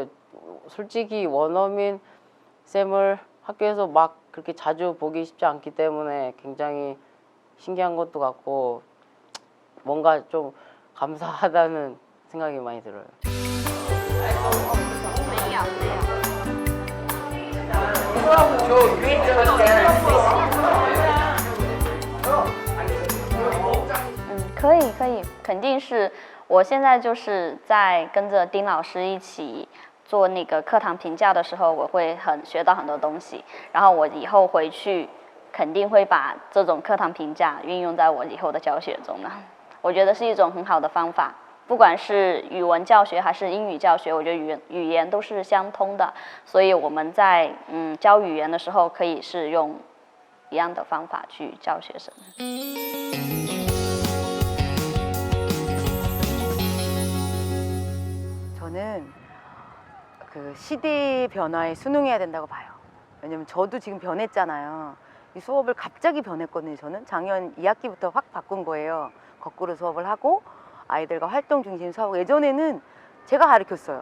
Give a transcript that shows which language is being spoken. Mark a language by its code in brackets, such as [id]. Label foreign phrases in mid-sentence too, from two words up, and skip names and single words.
[ko] 솔직히 원어민 쌤을 학교에서 막 그렇게 자주 보기 쉽지 않기 때문에 굉장히 신기한 것도 같고 뭔가 좀 감사하다는 생각이 많이 들어요. [zh] 嗯，可以，可以，肯定是。我现在就是在跟着丁老师一起做那个课堂评价的时候，我会学到很多东西。然后我以后回去肯定会把这种课堂评价运用在我以后的教学中的。我觉得是一种很好的方法，不管是语文教学还是英语教学，我觉得语言都是相通的。所以我们在教语言的时候，可以是用一样的方法去教学生。 [ko] 저는 그 시대의 변화에 순응해야 된다고 봐요. 왜냐면 저도 지금 변했잖아요. 이 수업을 갑자기 변했거든요. 저는 작년 2학기부터 확 바꾼 거예요. 거꾸로 수업을 하고 아이들과 활동 중심 수업하고, 예전에는 제가 가르쳤어요.